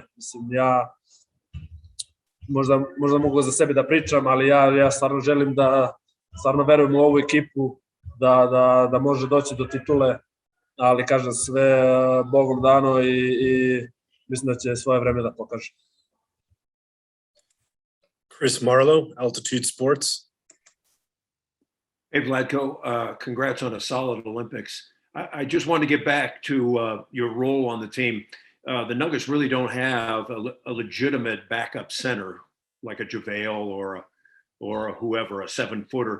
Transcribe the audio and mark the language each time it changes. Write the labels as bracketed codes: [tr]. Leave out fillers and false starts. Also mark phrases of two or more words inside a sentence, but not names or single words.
[sr] Mislim, ja možda mogu za sebe da pričam, ali ja stvarno želim da stvarno verujem u ovu ekipu da može doći do titule, ali kažem, sve Bogom dano i mislim da će svoje vreme da pokaže. [en] Chris Marlowe, Altitude Sports. Hey, Vlatko, congrats on a solid Olympics. I just want to get back to your role on the team. The Nuggets really don't have a legitimate backup center like a JaVale or whoever, a 7-footer.